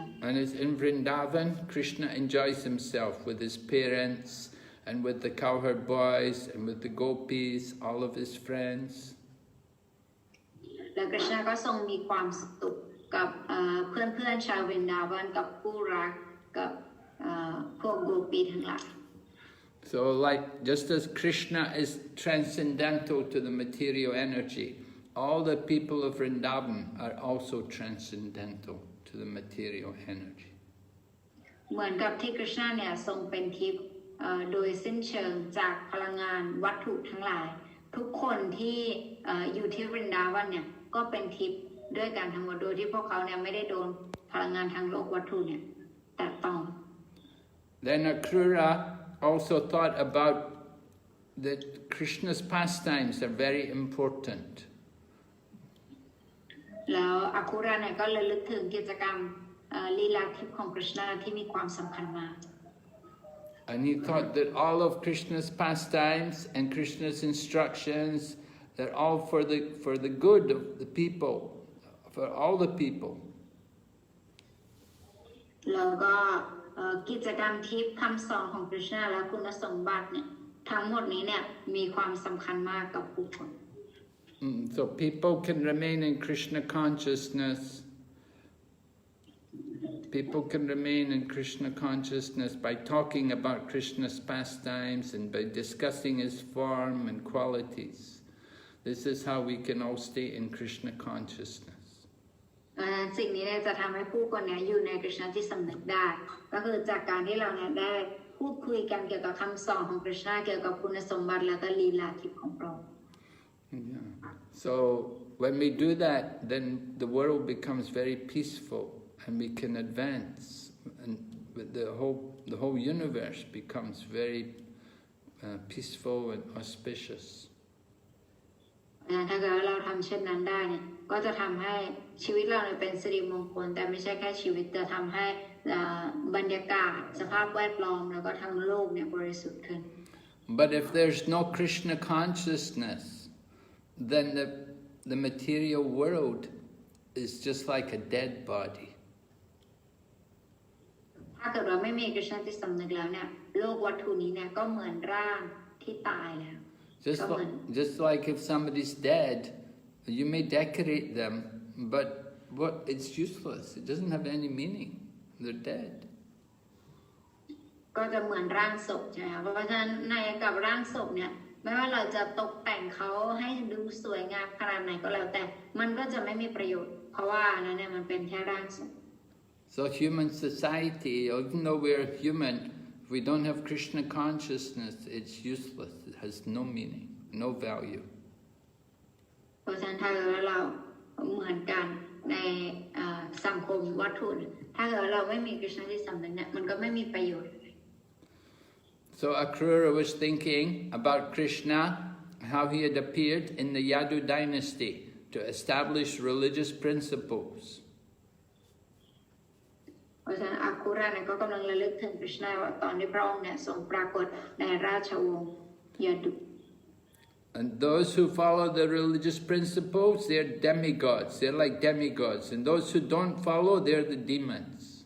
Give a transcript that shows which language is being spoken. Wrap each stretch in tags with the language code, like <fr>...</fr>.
<en>And it's in Vrndavan, Krishna enjoys himself with his parents and with the cowherd boys and with the gopis, all of his friends.</en> <th>แล้วคริชนาก็ทรงมีความสุขกับเพื่อนๆชาววรินดาวันกับผู้รักกับพวกโกปีทั้งหลาย</th> <en>So just as Krishna is transcendental to the material energy, all the people of Vrndavan are also transcendental to the material energy.</en> <th>เหมือนกับที่คริชนาเนี่ยทรงเป็นทิพย์โดยสิ้นเชิงจากพลังงานวัตถุทั้งหลายทุกคนที่อยู่ที่วรินดาวันเนี่ยก็เป็นทิพย์ด้วยกันทั้งหมดโดยที่พวกเขาเนี่ยไม่ได้โดนพลังงานทางโลกวัตถุเนี่ยแตะต้อง</th> <en>Then Akrura also thought about that Krishna's pastimes are very important.</en> <th>แล้วอาคูราเนี่ยก็เลยลึกถึงกิจกรรมลีลาทิพย์ของคริชนาที่มีความสำคัญมาก</th> <en>And he thought that all of Krishna's pastimes and Krishna's instructions, they're all for the good of the people, for all the people.</en> <th>แล้วก็กิจกรรมทิพย์คำสอนของ Krishna และคุณสมบัติเนี่ยทั้งหมดนี้เนี่ยมีความสำคัญมากกับผู้คน</th> <en>So people can remain in Krishna consciousness. People can remain in Krishna consciousness by talking about Krishna's pastimes and by discussing his form and qualities. This is how we can all stay in Krishna consciousness.</en> <th>สิ่งนี้เนี่ยจะทำให้ผู้คนเนี่ยอยู่ใน Krishna ที่สำนึกได้ก็คือจากการที่เราเนี่ยได้พูดคุยกันเกี่ยวกับคำสอนของ Krishna เกี่ยวกับคุณสมบัติและก็ลีลาทิพย์ของพระองค์</th> <en>So when we do that, then the world becomes very peaceful and we can advance, and the whole universe becomes very peaceful and auspicious.</en> <th>ถ้าเกิดเราทำเช่นนั้นได้เนี่ยก็จะทำให้ชีวิตเราเนี่ยเป็นสิริมงคลแต่ไม่ใช่แค่ชีวิตจะทำให้บรรยากาศสภาพแวดล้อมแล้วก็ทั้งโลกเนี่ยบริสุทธิ์ขึ้น</th> <en>But if there's no Krishna consciousness, then the material world is just like a dead body.</en> <th>ถ้าเกิดเราไม่มี Krishna ที่สำนึกแล้วเนี่ยโลกวัตถุนี้เนี่ยก็เหมือนร่างที่ตายแล้ว</th> <en>Just like if somebody's dead, you may decorate them, but it's useless. It doesn't have any meaning. They're dead.</en> <th>ก็จะเหมือนร่างศพใช่ไหมเพราะฉะนั้นในกับร่างศพเนี่ยไม่ว่าเราจะตกแต่งเขาให้ดูสวยงามขนาดไหนก็แล้วแต่มันก็จะไม่มีประโยชน์เพราะว่านั้นเนี่ยมันเป็นแค่ร่างศพ</th> <en>So human society, even though we're human, if we don't have Krishna consciousness, it's useless. It has no meaning, no value.</en> <th>เพราะฉะนั้นถ้าเราเหมือนกันในสังคมวัตถุถ้าเราไม่มี Krishna ที่สำนึกเนี่ยมันก็ไม่มีประโยชน์</th> <en>So Akrura was thinking about Krishna, how he had appeared in the Yadu dynasty to establish religious principles.</en> <th>เพราะฉะนั้นอักคุระเนี่ยก็กำลังระลึกถึง Krishna ว่าตอนที่พระองค์เนี่ยทรงปรากฏในราชวงศ์ยาดุ</th> <en>And those who follow the religious principles, they're demigods. They're like demigods. And those who don't follow, they're the demons.</en>